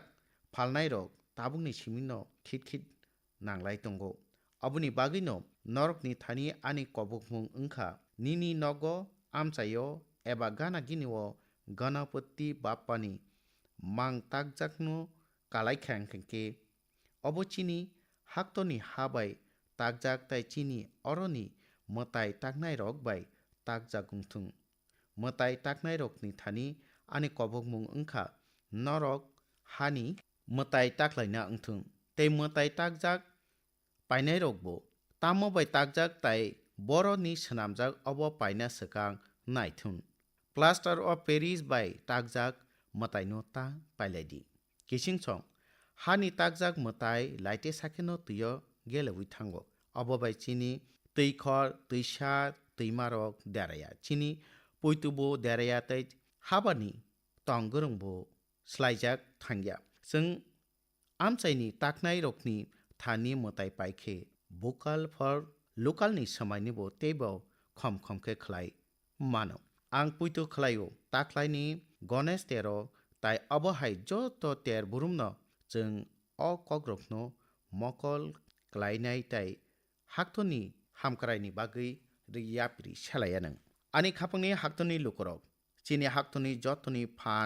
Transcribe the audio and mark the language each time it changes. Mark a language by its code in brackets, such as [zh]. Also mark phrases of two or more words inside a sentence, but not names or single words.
[trp] phalnai rok tabukni simingno khit nanglai tongo aboni bagui no norokni thani ani kobokmung wngkha nini nogo amchaio eba gana ginio ganapati bappani mang takjakno kalaikhang khengke obo chini haktoni habai takjak tai chini oroni mwtai taknai rok bai takjak ungthung mwtai taknai rokni thani ani kobokmung wngkha norok hani mwtai taklaina wngthung tei mwtai takjak painai rokbo tamo bai takjak tai boroni swnamjak obo paina swkang naithun [en] plaster of paris [trp] bai takjak mwtai no ta pailaidi kisingchong hani takjak mwtai laite sakeno tuyo gelewi thango obo bai chini twikhor twisa twimarok deraya chini poitubo deraya tei habani tonggorongbo slaijak thangya chwng amchaini taknai rokni thani mwtai paikhe [en] vocal for local [trp] ni samaini bo teibo khom khe khlai mano ang puitu khlaio taklaini Ganesh tero tai abo hai joto ter burumno chwng o kogrokno mokol klainai tai haktoni hamkraini bagui yapri selaya nang ani khapangni haktoni lukorok chini haktoni jotoni phan